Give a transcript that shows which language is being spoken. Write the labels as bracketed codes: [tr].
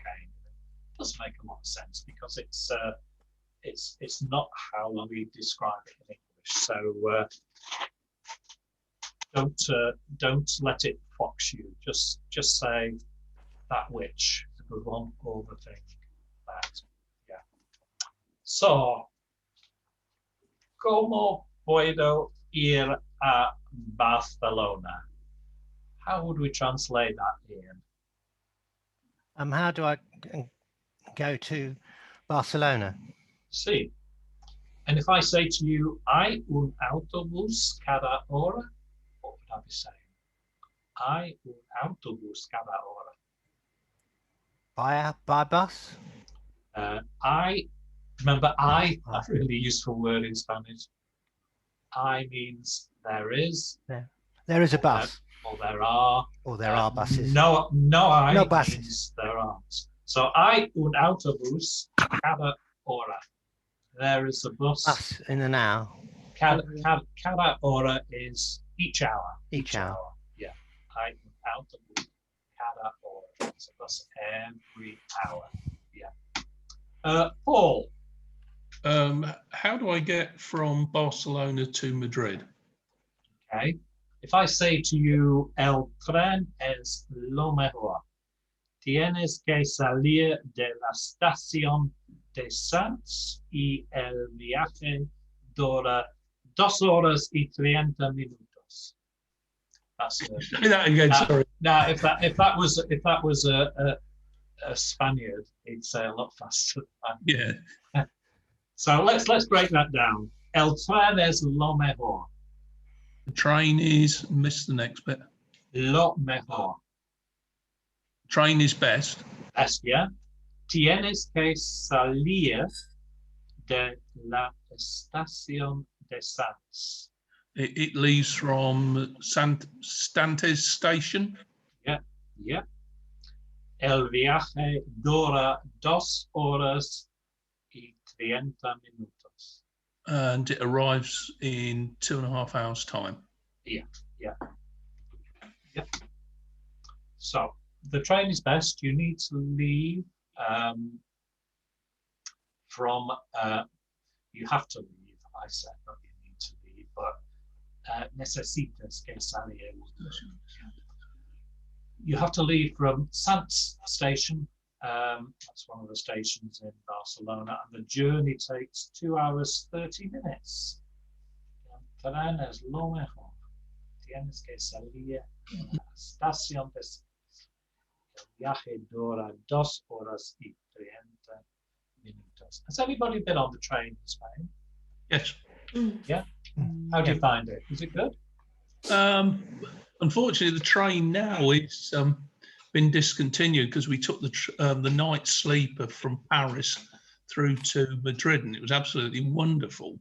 [en] It doesn't make a lot of sense because it's not how we describe it in English. So don't let it fox you. Just say that which is a good one, or the thing that. Yeah. [es] So, ¿cómo puedo ir a Barcelona? [en] How would we translate that, Ian? How do I go to Barcelona? [es] Sí. [en] And if I say to you, [es] ¿hay un autobús cada hora? [en] What would I be saying? [es] ¿Hay un autobús cada hora? [en] By bus? Remember, that's a really useful word in Spanish. I means there is. There is a bus. Or there are. Or there are buses. No buses. Means there aren't. [es] So hay un autobús cada hora. [en] There is a bus. In an hour. [es] Cada hora [en] is each hour. Each hour. Yeah. [es] Hay un autobús cada hora. [en] It's a bus every hour. Yeah. Paul. How do I get from Barcelona to Madrid? Okay. If I say to you, [es] el tren es lo mejor, tienes que salir de la estación de Sants y el viaje dura 2 horas y 30 minutos. [en] That's it. Say that again, sorry. Now, if that was a Spaniard, he'd say a lot faster. Yeah. So let's break that down. [es] El tren es lo mejor. [en] The train is, missed the next bit. [es] Lo mejor. [en] Train is best. Best, yeah. [es] Tienes que salir de la estación de Sants. [en] It leaves from Stantes station. Yeah. [es] El viaje dura 2 horas y 30 minutos. [en] And it arrives in 2.5 hours' time. Yeah. So the train is best. You need to leave from. You have to leave. I said not you need to leave, but [es] necesitas que salir. [en] You have to leave from Sants station. That's one of the stations in Barcelona, and the journey takes 2 hours 30 minutes. [es] El tren es lo mejor. Tienes que salir de la estación de Sants. El viaje dura 2 horas y 30 minutos. [en] Has anybody been on the train in Spain? Yes. Yeah. How do you find it? Is it good? Unfortunately, the train now is been discontinued because we took the night sleeper from Paris through to Madrid, and it was absolutely wonderful.